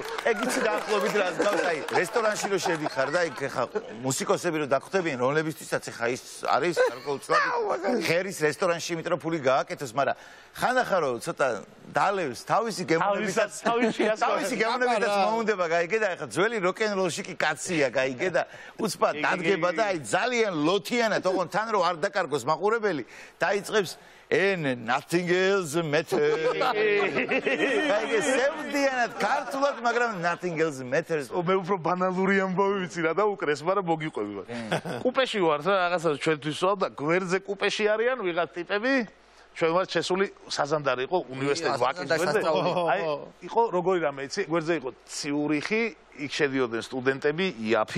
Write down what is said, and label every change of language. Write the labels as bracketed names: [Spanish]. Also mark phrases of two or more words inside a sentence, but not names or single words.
[Georgian] ეგ იცი დაახლოებით რას გავს აი რესტორანში რო შედიხარ და იქ ხა მუსიკოსები რო დაგხვდებიან რომლებისთვისაც ხა ის არის გარკვეულწილად ხერის რესტორანში იმიტომ რომ ფული გააკეთოს მაგრამ ხანახა რო ცოტა დალევს თავისი გემოვნებითაც მოუნდება გაიგე და ხა ძველი როკ-ენ-როლში კი კაცია გაიგე და უცბად დადგება და აი ძალიან ლოთიანად ოღონ თან რო არ დაკარგოს მაყურებელი დაიწყებს and nothing else matters. აი სევდიანად ქართულად მაგრამ nothing else matters. მე უფრო ბანალური ამბავი ვიცი რა და უკრეს, მაგრამ მოგიყვები ვარ. კუპეში ვარ რა რაღაცა ჩვენთვის ვარ და გვერდზე კუპეში არიან ვიღაც ტიპები. ჩვენ ვართ შესული საზანდარი იყო უნივერსიტეტის ვაკის გვერდზე. აი იყო როგორი რამე იცი, გვერდზე იყო ციურიხი, იქ შედიოდნენ სტუდენტები, იაფი.